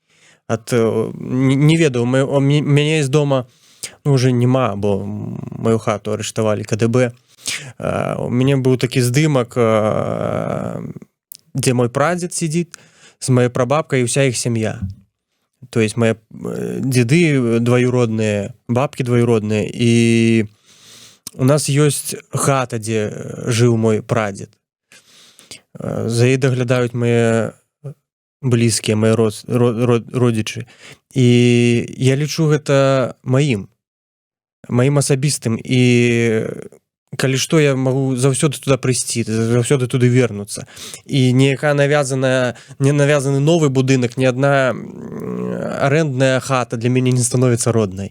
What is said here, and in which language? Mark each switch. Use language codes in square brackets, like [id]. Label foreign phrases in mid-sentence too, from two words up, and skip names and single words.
[be] Не ведаю, мяне з дома уже няма, бо маю хату арыштавалі КДБ. У мяне быў такі здымак, дзе мой прадзед сидзіць з маёй прабабкай і ўся іх сям'я. [ru] То есть мои деды двоюродные, бабки двоюродные, и у нас есть хата, где жил мой прадед. За ей доглядают мои близкие, мои родичи. [be] И я лічу гэта маім асабістым. І калі што, я магу заўсёды туды прыйсці, заўсёды туды вернуцца. І ніякая не навязаны новы будынак, ні адна арэндная хата для мяне не становіцца роднай.